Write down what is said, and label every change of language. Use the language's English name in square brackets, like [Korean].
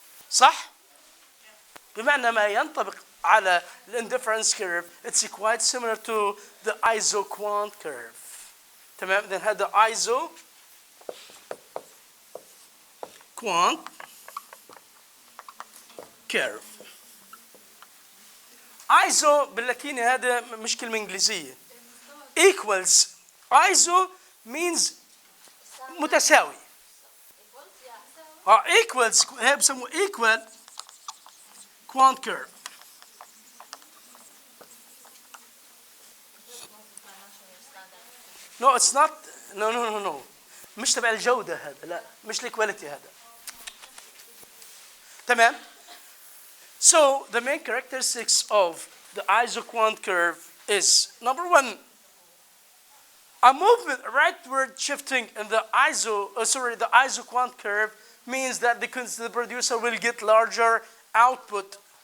[Arabic] صح؟ بمعنى ما ينطبق على [English] the indifference curve, it's quite similar to the isoquant curve. تمام؟ then هذا isoquant curve. [Arabic] iso باللاتيني هذا مش كلمة إنجليزية. [English] equals. iso means متساوي. equals [Arabic] هي بسموه [English] equal quant curve. No, it's not. No. [Arabic] مش تبع الجودة هذا، لا، مش الكواليتي هذا. [English] تمام؟ So the main characteristics of the isoquant curve is number one, a movement rightward shifting in the isoquant curve means that the producer will get larger output.